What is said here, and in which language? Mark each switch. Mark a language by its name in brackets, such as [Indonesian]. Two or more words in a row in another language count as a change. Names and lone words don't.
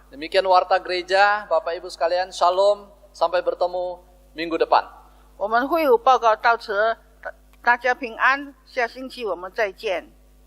[Indonesian] Demikian warta gereja, Bapak Ibu sekalian, Shalom, sampai bertemu minggu depan. [Chinese] 我们会务报告到此，大家平安，下星期我们再见。